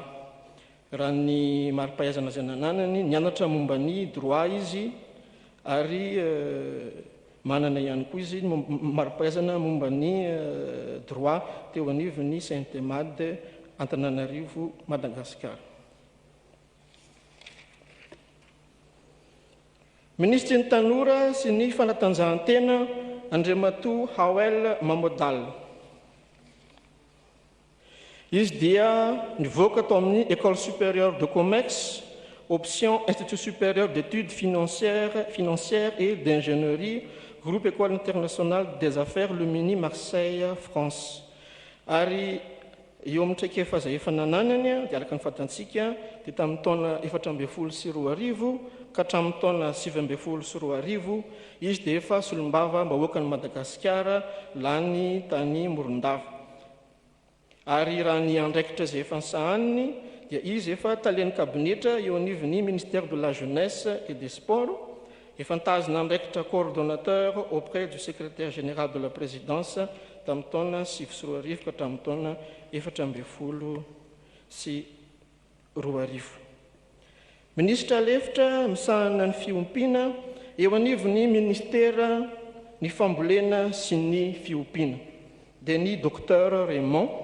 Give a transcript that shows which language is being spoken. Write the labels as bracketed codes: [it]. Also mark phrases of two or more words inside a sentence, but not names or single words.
[mg] Raha ny mari-pahaizana izay nananany, nianatra momba ny droit izy ary manana ihany koa izy mari-pahaizana momba ny droit teo anivon'ny Saint-Emade, Antananarivo, Madagasikara. Ministry ny tanora sy ny fanatanjahantena Andriamatoa Hawel Mamodal. Izy dia nivoaka tao amin'ny École supérieure de commerce, option Institut supérieur d'études financières et d'ingénierie, groupe École internationale des affaires Lumini Marseille, France. Ary eo amin'ny traikefa izay efa nananany dia araka ny fantatsika dia tamin'ny taona 2014 ka hatramin'ny taona 2017 izy dia efa solombava mbahoaka ny Madagasikara lany tany Morondava. Ary raha ny andraikitra izay efa nisahaniny dia izy efa talian'ny kabinetra eo anivon'ny ministère de la jeunesse et des sports, efa nitazona andraikitra [fr] coordonnateur auprès du secrétaire général de la présidence [mg] tamin'ny taona 2017 ka hatramin'ny taona 2020. Ministra lefitra misahana ny fiompiana eo anivon'ny ministera ny fambolena sy ny fiompiana dia ny docteur Raymond.